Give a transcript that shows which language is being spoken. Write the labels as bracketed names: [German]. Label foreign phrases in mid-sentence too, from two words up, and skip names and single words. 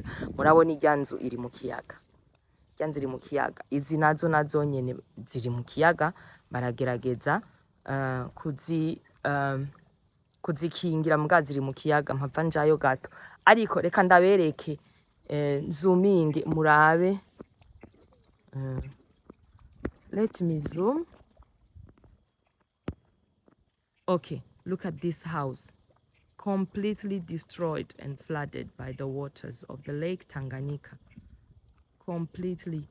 [Rundi] Murabona ijya nzu iri mu kiyaga, iri mu kiyaga. Izi nazo nyene ziri mu kiyaga baragerageza kuzikingira mbwa ziri mu kiyaga mpava njayo gato ariko reka ndabereke zoominge murabe [English] let me zoom. Okay, look at this house, completely destroyed and flooded by the waters of the Lake Tanganyika. Completely.